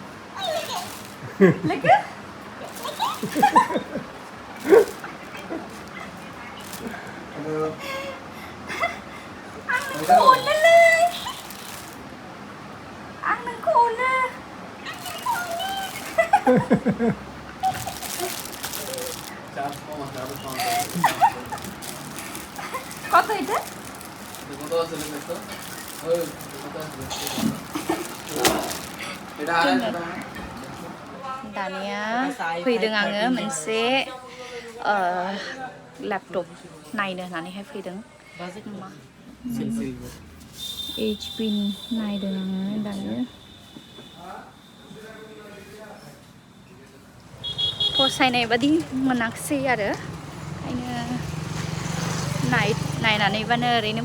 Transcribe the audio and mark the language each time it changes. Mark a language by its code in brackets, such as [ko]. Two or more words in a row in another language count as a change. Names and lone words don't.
[brx] लोगो आं नोंखौ अनो [bn] কত এটা কত আছে লেখা ওই কত আছে এটা [brx] दानिया फैदों आङो मोनसे लेपटप नायनो होननानैहाय फैदों HP नि नायदों आङो दायो फसायनाय बादि मोनाखिसै आरो ओंखायनो नायनानैबानो ओरैनो